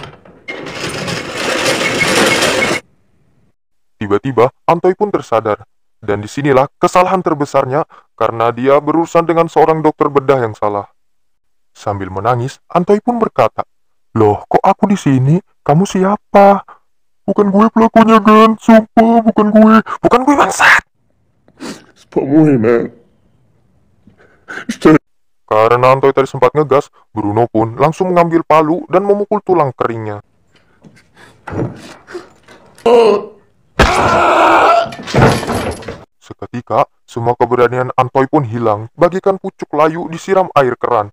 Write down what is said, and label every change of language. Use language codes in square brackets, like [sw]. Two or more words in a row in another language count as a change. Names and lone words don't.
[id] Tiba-tiba, Antoy pun tersadar. Dan disinilah kesalahan terbesarnya karena dia berurusan dengan seorang dokter bedah yang salah. Sambil menangis, Antoy pun berkata, "Loh, kok aku di sini? Kamu siapa?" "Bukan gue pelakunya, Gan. Sumpah, bukan gue. Bukan gue, bangsat." [fr] C'est pas moi, man. [id] Karena Antoy tadi sempat ngegas, Bruno pun langsung mengambil palu dan memukul tulang keringnya. Seketika, semua keberanian Antoy pun hilang, bagikan pucuk layu disiram air keran.